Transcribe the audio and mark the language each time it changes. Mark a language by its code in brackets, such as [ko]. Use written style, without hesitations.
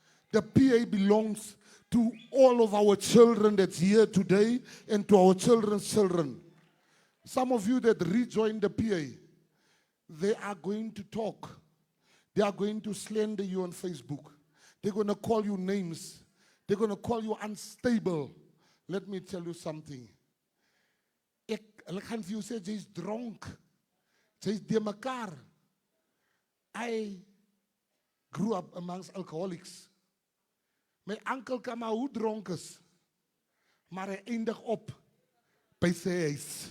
[en] The PA belongs to all of our children that's here today and to our children's children. Some of you that rejoined the PA, they are going to talk. They are going to slander you on Facebook. They're going to call you names. They're going to call you unstable. Let me tell you something. [af] Hulle gaan vir jou sê, jy's dronk. Jy's de mekaar. [en] I grew up amongst alcoholics. [af] My uncle kan maar hoe dronk is. Maar hy eindig op by sy huis.